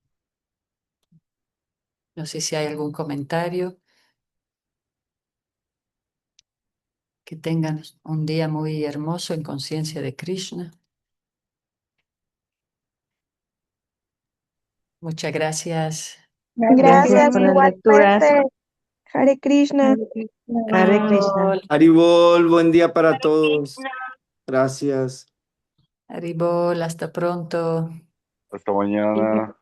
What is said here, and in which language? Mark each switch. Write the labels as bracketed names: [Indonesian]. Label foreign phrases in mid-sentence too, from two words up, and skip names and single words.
[Spanish] No sé si hay algún comentario. Que tengan un día muy hermoso en conciencia de Krishna. Muchas gracias. Gracias, Gracias Gracias por las Jenny. lecturas. igualmente. Hare Krishna. Hare Krishna. Hare Krishna. Haribol, buen día para todos. Gracias. Haribol, hasta pronto. Hasta mañana.